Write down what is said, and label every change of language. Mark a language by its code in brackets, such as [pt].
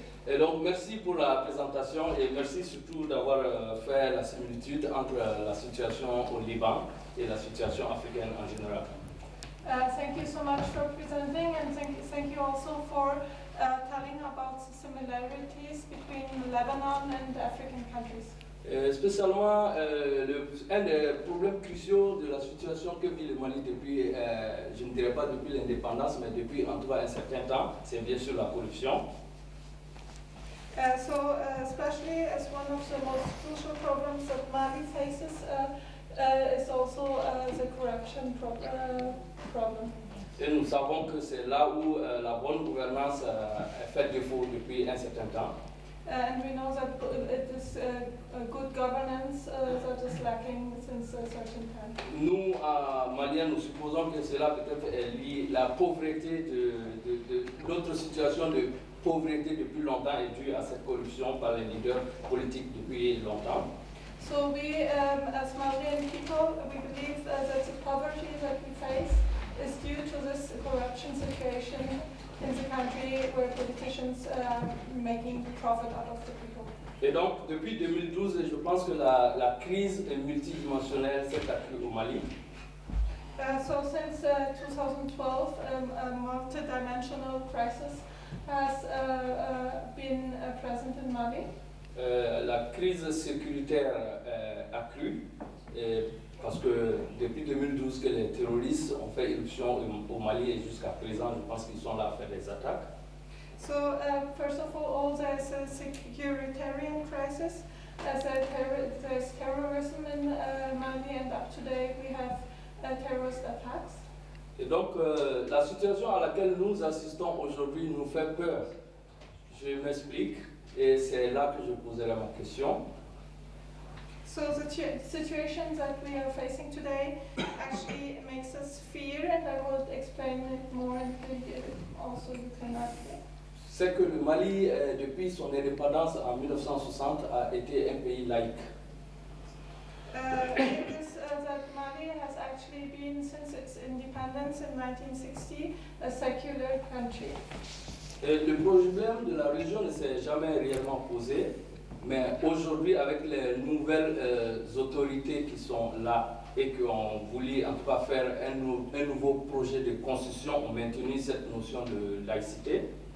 [fr] Et donc, merci pour la présentation et merci surtout d'avoir fait la similitude entre la situation au Liban et la situation africaine en général. [en] Thank you so much for presenting, and thank you also for telling about the similarities between Lebanon and African countries. [fr] Spécialement, un des problèmes cruciaux de la situation que vit le Mali depuis, je ne dirais pas depuis l'indépendance, mais depuis en tout cas un certain temps, c'est bien sûr la corruption. [en] Especially as one of the most crucial problems that Mali faces is also the corruption problem. [fr] Et nous savons que c'est là où la bonne gouvernance fait défaut depuis un certain temps. [en] And we know that it is good governance that is lacking since a certain time. [fr] Nous, Maliens, nous supposons que cela peut-être est lié, la pauvreté notre situation de pauvreté depuis longtemps est due à cette corruption par les leaders politiques depuis longtemps. [en] So we, as Malian people, we believe that the poverty that we face is due to this corruption situation in the country where politicians are making profit out of the people. [fr] Et donc, depuis 2012, je pense que la crise multidimensionnelle s'est accrue au Mali. [en] So since 2012, a multidimensional crisis has been present in Mali. [fr] La crise sécuritaire accrue, parce que depuis 2012 que les terroristes ont fait éruption au Mali et jusqu'à présent, je pense qu'ils sont là à faire des attaques. [en] So first of all there's a securitarian crisis, there's terrorism in Mali, and up to date we have terrorist attacks. [fr] Et donc la situation à laquelle nous assistons aujourd'hui nous fait peur. Je m'explique, et c'est là que je poserai ma question. [en] So the situation that we are facing today actually makes us fear, and I will explain it more, and also you can ask it. [fr] C'est que le Mali, depuis son indépendance en 1960, a été un pays laïque. [en] It is that Mali has actually been, since its independence in 1960, a secular country. [fr] Et le problème de la religion ne s'est jamais réellement posé, mais aujourd'hui, avec les nouvelles autorités qui sont là et qui ont voulu en tout cas faire un nouveau projet de constitution, ont maintenu cette notion de laïcité.